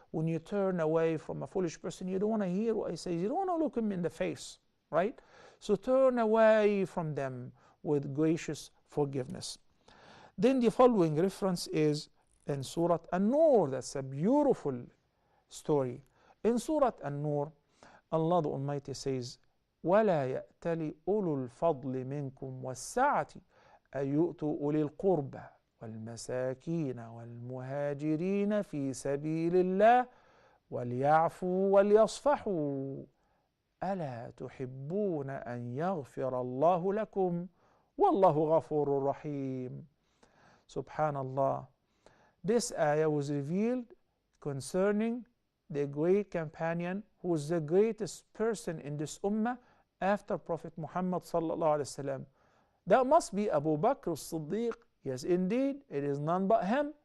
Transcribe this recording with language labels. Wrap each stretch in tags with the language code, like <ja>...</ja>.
<en>When you turn away from a foolish person, you don't want to hear what he says, you don't want to look him in the face, right? So turn away from them with gracious forgiveness. Then the following reference is in Surah An-Nur. That's a beautiful story. In Surah An-Nur, Allah the Almighty says,</en> <ar>وَلَا يَأْتَلِ أُولُو الْفَضْلِ مِنْكُمْ وَالسَّعَةِ أَيُؤْتُوا أُولِي الْقُرْبَى والمساكين والمهاجرين في سبيل الله وليعفوا وليصفحوا ألا تحبون أن يغفر الله لكم والله غفور رحيم.</ar> <en>Subhanallah. This ayah was revealed concerning the great companion who was the greatest person in this ummah after Prophet Muhammad sallallahu alaihi wasallam. That must be Abu Bakr as-Siddiq. Yes, indeed, it is none but him.</en>